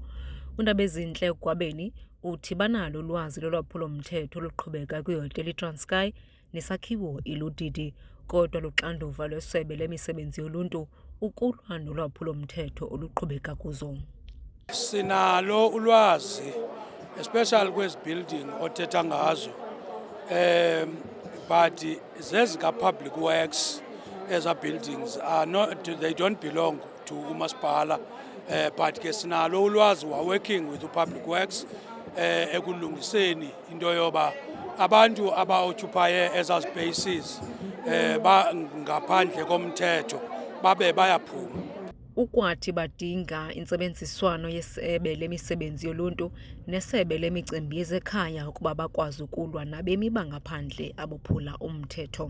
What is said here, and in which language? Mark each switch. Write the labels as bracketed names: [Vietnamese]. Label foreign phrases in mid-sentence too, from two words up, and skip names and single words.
[Xhosa] Undabezinhle uGwabeni uthi banalo ulwazi lolwaphulomthetho oluqhubeka kwihotele iTranskei nesakhiwo iLudidi, kodwa luxanduva lwesebe lemisebenzi yoluntu ukulwa nolwaphulomthetho oluqhubeka kuzo. Sinalo ulwazi especially kwezi building othetha ngazo but zezika [English] public works [Xhosa] eza [English] buildings are not, they don't belong to [Xhosa] umasipala, but ke sinalo ulwazi [English] we are working with the public works [Xhosa] ekulungiseni into yoba abantu aba-occupaye eza spaces ngaphandle komthetho babe bayaphuma. Ukwathi badinga intsebenziswano yesebe lemisebenzi yoluntu nesebe lemicimbi yezekhaya ukuba bakwazi ukulwa nabemi bangaphandle abophula umthetho.